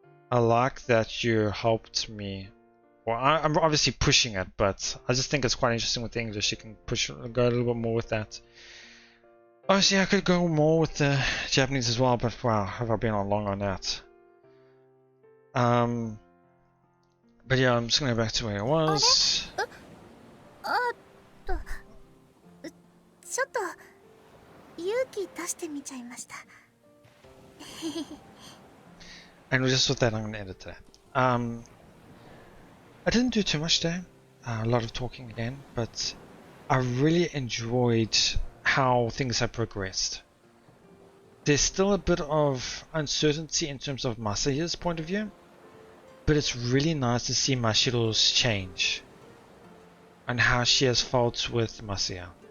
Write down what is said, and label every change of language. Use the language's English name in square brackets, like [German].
[English] I like that you helped me. Well, I'm obviously pushing it, but I just think it's quite interesting with the English. You can go a little bit more with that. Obviously, I could go more with the Japanese as well, but wow, have I been on long on that? But yeah, I'm just gonna go back to where I was. [Japanese] ちょっと勇気出してみちゃいました。 [English] And just with that, I'm gonna end it today. I didn't do too much today. A lot of talking again, but I really enjoyed how things have progressed. There's still a bit of uncertainty in terms of Masaya's point of view, but it's really nice to see Mashiro's change and how she has felt with Masaya.